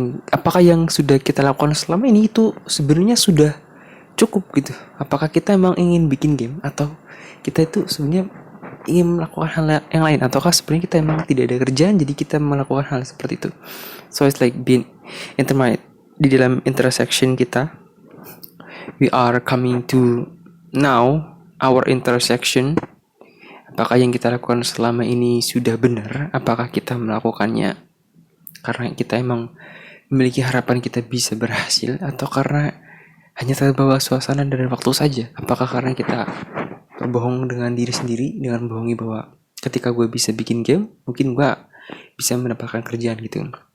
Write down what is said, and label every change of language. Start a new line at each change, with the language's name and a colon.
Indonesian: Apakah yang sudah kita lakukan selama ini itu sebenarnya sudah cukup gitu? Apakah kita emang ingin bikin game atau kita itu sebenarnya ingin melakukan hal yang lain, ataukah sebenarnya kita emang tidak ada kerjaan jadi kita melakukan hal seperti itu?
English: So it's like being intermediate
Indonesian: di dalam
English: intersection
Indonesian: kita.
English: We are coming to now our intersection.
Indonesian: Apakah yang kita lakukan selama ini sudah benar? Apakah kita melakukannya karena kita emang memiliki harapan kita bisa berhasil, atau karena hanya terbawa suasana dan waktu saja? Apakah karena kita berbohong dengan diri sendiri dengan bohongi bahwa ketika gue bisa bikin game, mungkin gue bisa mendapatkan kerjaan gitu.